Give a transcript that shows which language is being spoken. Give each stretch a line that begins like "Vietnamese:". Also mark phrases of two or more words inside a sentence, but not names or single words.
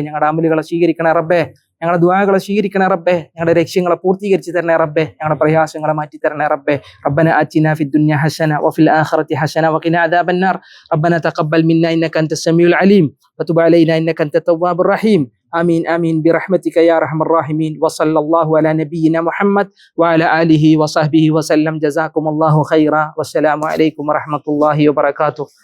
Malayalam: ഞങ്ങളുടെ അമലുകളെ സ്വീകരിക്കണേ റബ്ബേ, ഞങ്ങളുടെ ദുആകളെ സ്വീകരിക്കണേ റബ്ബേ, ഞങ്ങളുടെ ലക്ഷ്യങ്ങളെ പൂർത്തീകരിച്ച് തരണേ റബ്ബേ, ഞങ്ങളുടെ പ്രയാസങ്ങളെ മാറ്റി തരണേ റബ്ബേ.
Arabic: ربنا آتنا في الدنيا حسنة وفي الآخرة حسنة وقنا عذاب النار. ربنا تقبل منا إنك أنت السميع العليم وتب علينا إنك أنت التواب الرحيم. آمين آمين برحمتك يا أرحم الراحمين. وصلى الله على نبينا محمد وعلى آله وصحبه وسلم. جزاكم الله خيرا والسلام عليكم ورحمة الله وبركاته.